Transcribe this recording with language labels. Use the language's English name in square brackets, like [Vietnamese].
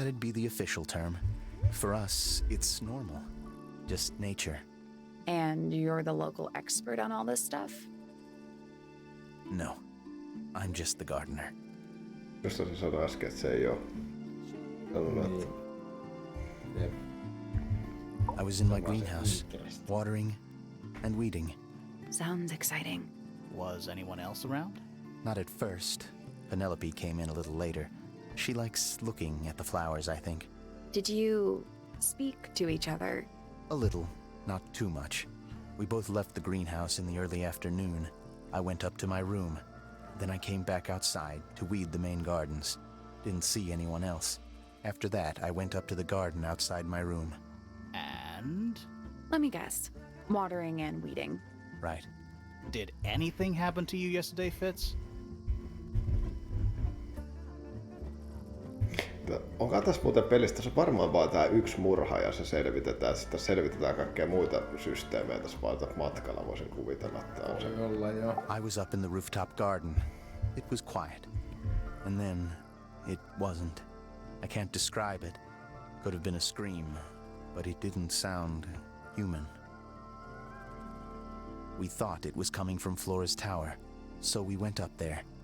[English] That'd be the official term. For us, it's normal. Just nature. And you're the local expert on all this stuff? No. I'm just the gardener. [Finnish] Josta se sanoi äsken, että se ei oo sanonut, että Jep. [English] I was in my greenhouse, watering and weeding. Sounds exciting. Was anyone else around? Not at first. Penelope came in a little later. She likes looking at the flowers, I think. Did you speak to each other? A little, not too much. We both left the greenhouse in the early afternoon. I went up to my room. Then I came back outside to weed the main gardens. Didn't see anyone else. After that, I went up to the garden outside my room. And? Let me guess. Watering and weeding. Right. Did anything happen to you yesterday, Fitz? [Finnish] onko tässä muuten pelissä, tässä on varmaan vaan tää yksi murha ja se selvitetään, sitten selvitetään kaikkea muita systeemejä tässä vaan matkalla, voisin kuvitella, että on se. Voi olla joo. [English] I was up in the rooftop garden. It was quiet. And then it wasn't. I can't describe it. Could have been a scream, but it didn't sound human. We thought it was coming from Flora's tower, so we went up there.